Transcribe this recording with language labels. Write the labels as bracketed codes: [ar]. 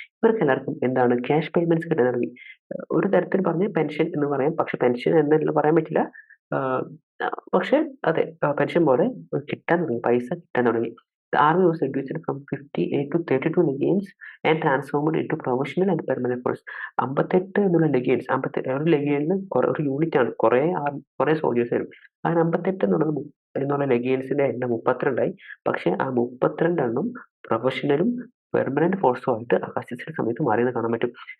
[ml] ഇവർക്ക് എല്ലാവർക്കും cash payments കിട്ടാൻ തുടങ്ങി. ഒരു തരത്തിൽ പറഞ്ഞ് പെൻഷൻ എന്ന് പറയാം, പക്ഷെ പെൻഷൻ എന്നല്ല പറയാൻ പറ്റില്ല. പക്ഷെ അതെ, പെൻഷൻ പോലെ കിട്ടാൻ തുടങ്ങി, പൈസ കിട്ടാൻ തുടങ്ങി. [en] The army was reduced from 58 to 32 legions and transformed into professional and permanent force. [ml] 58 എന്നുള്ള ലെഗിയൻസ്, ഒരു ലെഗിയനിൽ ഒരു യൂണിറ്റ് ആണ്, കുറെ സോൾജേഴ്സ് വരും. ആ 58 എന്നുള്ള ലെഗിയൻസിന്റെ എണ്ണം 32 പക്ഷെ ആ 32 പ്രൊഫഷണലും പെർമനന്റ് ഫോഴ്സും ആയിട്ട് അഗസ്റ്റസിന്റെ സമയത്ത് മാറിയെന്ന് കാണാൻ പറ്റും.